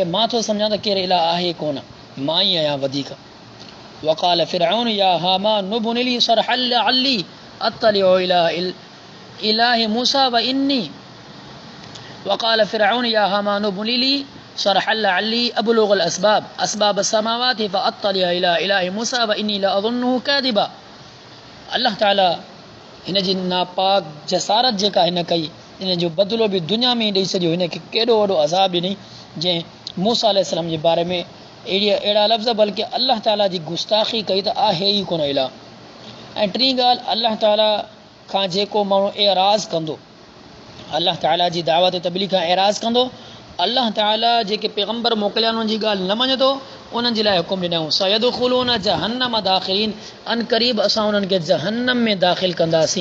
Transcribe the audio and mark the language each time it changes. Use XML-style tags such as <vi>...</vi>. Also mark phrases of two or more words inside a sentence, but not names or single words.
<sd>मां थो सम्झां त केरु इलाह आहे कोन, मां ई आहियां वधीक।</sd> <ar>وقال فرعون يا هامان ابن لي صرحا لعلي أطلع إلى إله موسى وإني وقال فرعون يا هامان ابن لي صرحا لعلي أبلغ الأسباب السماوات فأطلع إلى إله موسى وإني لأظنه كاذبا.</ar> <sd>अल्लाह ताला हिन जी नापाक जसारत जेका हिन कई इन जो बदिलो बि दुनिया में ई ॾेई छॾियो। हिन खे केॾो वॾो अज़ाब ॾिनई जंहिं मूसा अलैहिस्सलाम जे बारे में अहिड़ा लफ़्ज़ बल्कि अल्लाह ताला जी गुस्ताखी कई त आहे ई कोन इलाह। ऐं टीं ॻाल्हि अल्लाह ताला खां जेको माण्हू एराज़ कंदो, अल्लाह ताला जी दावत तबलीग खां एराज़ कंदो, अल्लाह ताला जेके पैगम्बर मोकिलिया उन्हनि जी ॻाल्हि न मञंदो, उन्हनि जे लाइ हुकुम ॾिनऊं</sd> <ar>سيدخلون جهنم داخرين,</ar> <sd>अन क़रीब असां उन्हनि खे जहन्नम में दाख़िल कंदासीं।</sd>